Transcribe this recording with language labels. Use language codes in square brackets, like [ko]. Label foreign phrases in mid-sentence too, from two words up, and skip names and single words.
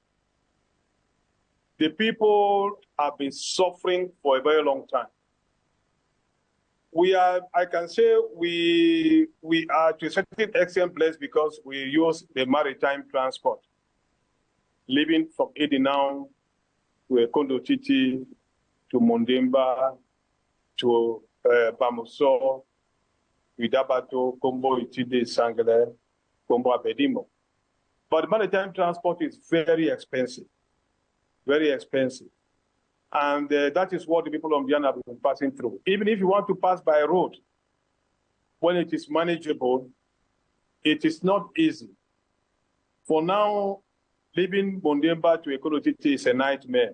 [en] The people have been suffering for a very long time. I can say we are to a certain extent blessed because we use the maritime transport. Living from Edinau to Ekondotiti to Mondemba to Bamuso, Widabato, Kombo Itide, Sangale, Kombo Abedimo. But maritime transport is very expensive, very expensive. And that is what the people of Ndian have been passing through. Even if you want to pass by road, when it is manageable, it is not easy. For now, leaving Mondemba to Ekondotiti is a nightmare.